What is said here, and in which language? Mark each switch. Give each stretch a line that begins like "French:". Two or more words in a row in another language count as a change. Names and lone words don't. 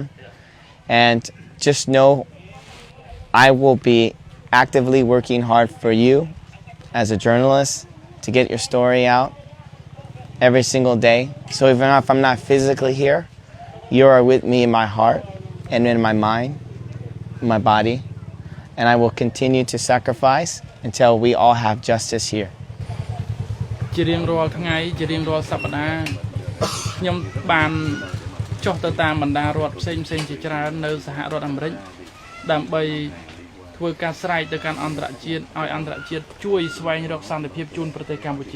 English: And just know I will be actively working hard for you as a journalist to get your story out every single day. So even if I'm not physically here, you are with me in my heart and in my mind, in my body. And I will continue to sacrifice until we all have justice here.
Khmer: ជារៀងរាល់ថ្ងៃជារៀងរាល់សប្តាហ៍ខ្ញុំបានចុះទៅតាមបណ្ដារដ្ឋផ្សេងជាច្រើននៅសហរដ្ឋអាមេរិកដើម្បីធ្វើការស្រែកទៅកាន់អន្តរជាតិឲ្យអន្តរជាតិជួយស្វែងរកសន្តិភាពជូនប្រទេសកម្ពុជា